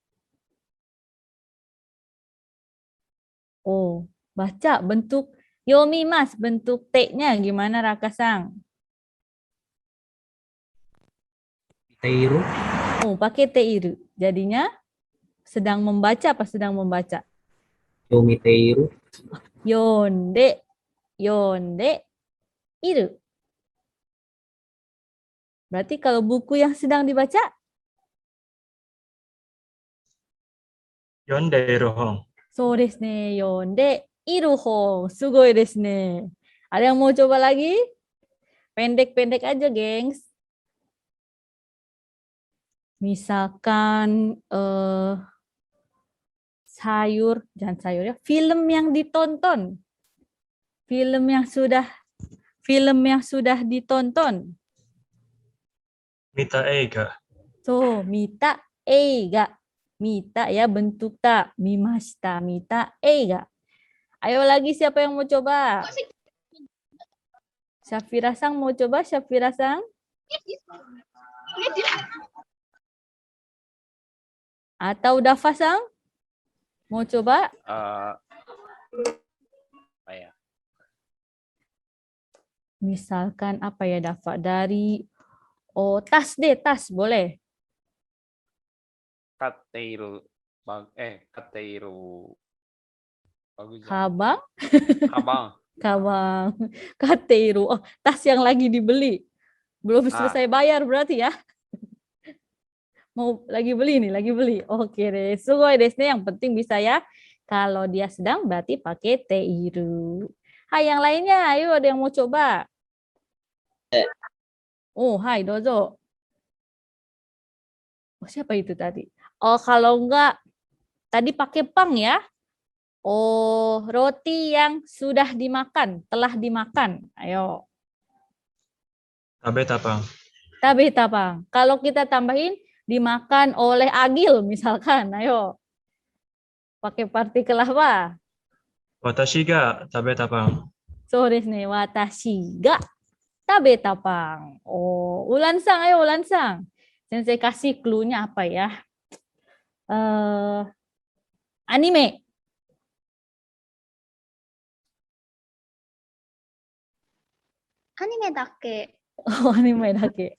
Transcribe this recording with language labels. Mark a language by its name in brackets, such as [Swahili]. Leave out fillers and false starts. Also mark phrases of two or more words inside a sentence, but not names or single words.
[Indonesian] Oh, baca bentuk yomi mas, bentuk T-nya gimana Rakasang? [Japanese] Teiru. [Indonesian] Oh, pakai teiru. Jadinya sedang membaca apa sedang membaca? [Japanese] 読みている. 読んで、読んで、いる. [Indonesian] Berarti kalau buku yang sedang dibaca? [Japanese] 読んでいる本. そうですね、読んでいる本. すごいですね. [Indonesian] Ada yang mau coba lagi? Pendek-pendek aja, gengs. Misalkan sayur, jangan sayur ya, film yang ditonton. Film yang sudah ditonton. [Japanese] 見た映画. そう、見た映画。見た [Indonesian] ya bentuk [Japanese] た。見ました. 見た映画. [Indonesian] Ayo lagi siapa yang mau coba? Syafira-sang mau coba? Syafira-sang? Atau Dafa-sang? Mau coba? Misalkan apa ya Dafa? Dari tas deh, tas boleh. [Japanese] 買っている。買っている. [Indonesian] Bagus. [Japanese] Kabang? Kabang. 鞄。買っている. [Indonesian] Oh, tas yang lagi dibeli. Belum selesai bayar berarti ya. Mau lagi beli nih, lagi beli. Oke deh. [Japanese] すごいですね, [Indonesian] yang penting bisa ya. Kalau dia sedang berarti pakai teiru. Hai, yang lainnya. Ayo, ada yang mau coba? Oh, [Japanese] はい、どうぞ. [Indonesian] Oh, siapa itu tadi? Oh, kalau enggak, tadi pakai pang ya. Oh, roti yang sudah dimakan, telah dimakan. Ayo. [Japanese] 食べたパン. 食べたパン. [Indonesian] Kalau kita tambahin, dimakan oleh Agil misalkan. Ayo. Pakai partikel apa? [Japanese] 私が食べたパン. そうですね、私が食べたパン. [Indonesian] Oh, Ulan-sang, ayo Ulan-sang. Sensei kasih clue-nya apa ya? [Japanese] Anime. アニメだけ. ああ、アニメだけ.